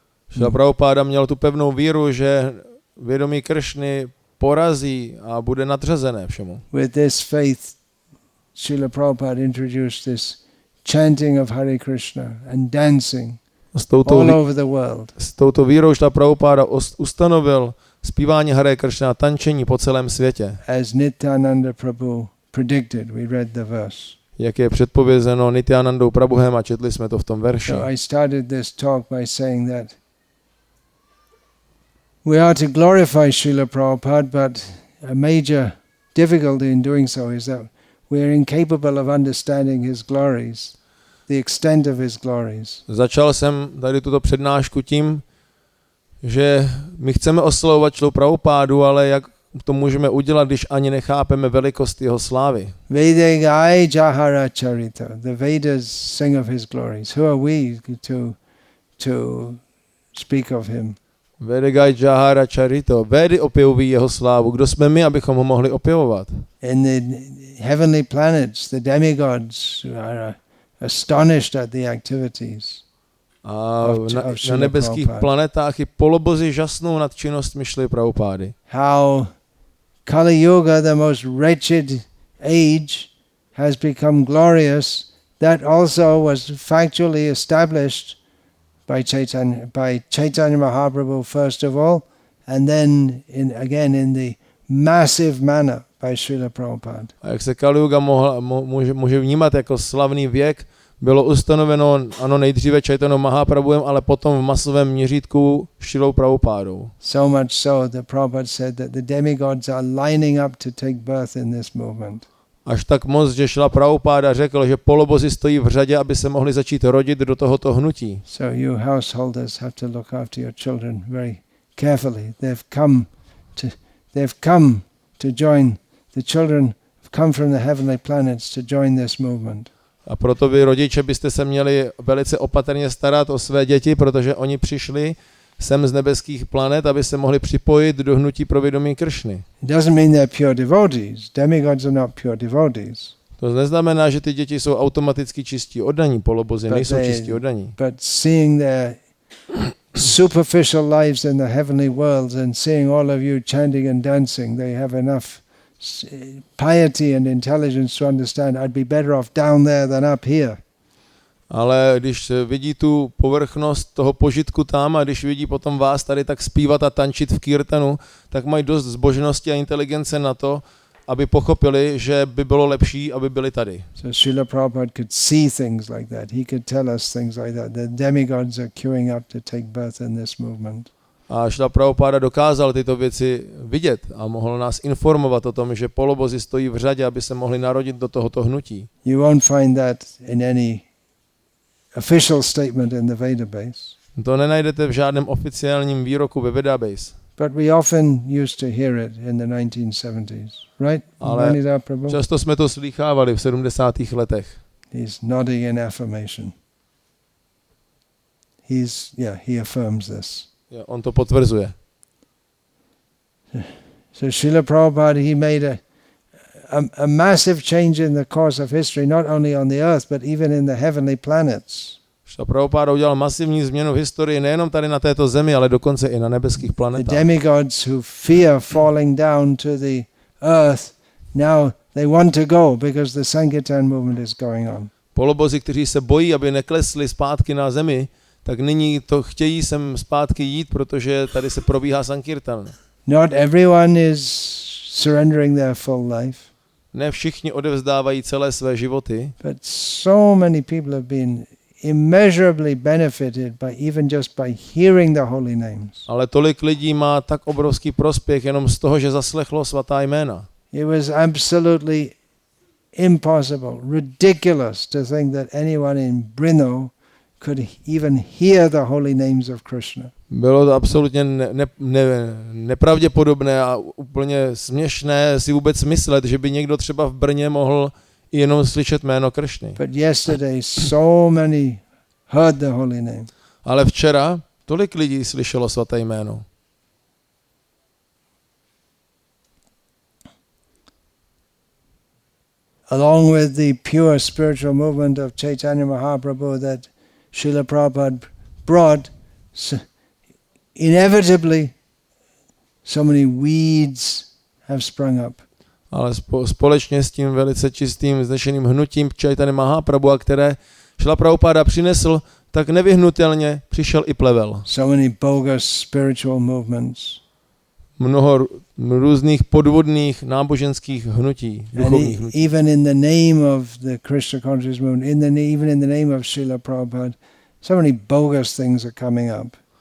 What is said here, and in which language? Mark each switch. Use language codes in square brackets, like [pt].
[cs] Srila Prabhupada měl tu pevnou víru, že vědomí Kršny porazí a bude nadřazené všemu. [en] With this faith, Srila Prabhupada introduced this chanting of Hare Krishna and dancing all over the world. [cs] S touto vírou Srila Prabhupada ustanovil zpívání Hare Krishna a tančení po celém světě. [en] As Nityananda Prabhu predicted, we read the verse. [cs] Jak je předpovězeno Nityanandou Prabhuem a četli jsme to v tom verši. [en] So I started this talk by saying that we are to glorify Srila Prabhupada, but a major difficulty in doing so is that we are incapable of understanding his glories, the extent of his glories. [cs] Začal jsem tady tuto přednášku tím, že my chceme oslavovat Srilu Prabhupádu, ale jak to můžeme udělat, když ani nechápeme velikost jeho slávy. [bn] Vedegai Jahara Charita. [en] The Vedas sing of his glories. Who are we to speak of him? [bn] Vedegai Jahara Charito. [cs] Védy opěvují jeho slávu. Kdo jsme my, abychom ho mohli opěvovat? [en] In the heavenly planets, the demigods are astonished at the activities. [cs] A na nebeských planetách i polobozi žasnou nad činnostmi Srily Prabhupády. [en] How Kali Yuga, the most wretched age, has become glorious. That also was factually established by Chaitanya Mahaprabhu first of all, and then in the massive manner by Srila Prabhupada. [cs] A jak se Kali Yuga může vnímat jako slavný věk, bylo ustanoveno nejdříve Chaitanya Mahaprabhuem, ale potom v masovém měřítku Srilou Prabhupádou. [en] So much so that Prabhupada said that the demigods are lining up to take birth in this movement. [cs] Až tak moc, že Srila Prabhupada řekl, že polobozi stojí v řadě, aby se mohli začít rodit do tohoto hnutí. [en] So you householders have to look after your children very carefully. They've come to join. The children have come from the heavenly planets to join this movement. [cs] A proto vy, rodiče, byste se měli velice opatrně starat o své děti, protože oni přišli sem z nebeských planet, aby se mohli připojit do hnutí pro vědomí Kršny. [en] It doesn't mean they're pure devotees. Demigods are not pure devotees. [cs] To neznamená, že ty děti jsou automaticky čistí oddaní, polobozi nejsou čistí oddaní. [en] But seeing their superficial lives in the heavenly worlds and seeing all of you chanting and dancing, they have enough piety and intelligence to understand I'd be better off down there than up here. [cs] Ale když vidí tu povrchnost toho požitku tam a když vidí potom vás tady tak zpívat a tančit v kirtanu, tak mají dost zbožnosti a inteligence na to, aby pochopili, že by bylo lepší, aby byli tady. [en] So Srila Prabhupada could see things like that. He could tell us things like that. The demigods are queuing up to take birth in this movement. [cs] A Srila Prabhupada dokázal tyto věci vidět a mohl nás informovat o tom, že polobozi stojí v řadě, aby se mohli narodit do tohoto hnutí. [en] You won't find that in any official statement in the Veda base. [cs] To nenajdete v žádném oficiálním výroku ve Vedabase. [en] But we often used to hear it in the 1970s, right? [cs] Ale často jsme to slýchávali v 70. letech. [en] He's nodding in affirmation. He affirms this. [cs] On to potvrzuje. [en] So Srila Prabhupada, he made a massive change in the course of history, not only on the earth, but even in the heavenly planets. [cs] Srila Prabhupada udělal masivní změnu v historii nejenom tady na této zemi, ale dokonce i na nebeských planetách. [en] The demigods who fear falling down to the earth, now they want to go because the Sankirtan movement is going on. [cs] Polobozi, kteří se bojí, aby neklesli zpátky na zemi, tak nyní to chtějí sem zpátky jít, protože tady se probíhá Sankirtan. [en] Not everyone is surrendering their full life. [cs] Ne všichni odevzdávají celé své životy, [en] but so many people have been immeasurably benefited by even just by hearing the holy names. [cs] Ale tolik lidí má tak obrovský prospěch jenom z toho, že zaslechlo svatá jména. [en] It was absolutely impossible, ridiculous to think that anyone in Brno could even hear the holy names of Krishna. [cs] Bylo to absolutně nepravděpodobné a úplně směšné si vůbec myslet, že by někdo třeba v Brně mohl jenom slyšet jméno Kršny. [en] But yesterday so many heard the holy name. [cs] Ale včera tolik lidí slyšelo svaté jméno. [en] Along with the pure spiritual movement of Chaitanya Mahaprabhu that Srila Prabhupada brought, inevitably so many weeds have sprung up. [cs] Ale společně s tím velice čistým, vznešeným hnutím Chaitanya Mahaprabhu, které Srila Prabhupada přinesl, tak nevyhnutelně přišel i plevel. [en] So many bogus spiritual movements. [cs] Mnoho různých podvodných náboženských hnutí, duchovních hnutí. [en] Even in the name of the Krishna consciousness movement, even in the name of Srila Prabhupada, so many bogus things are coming up.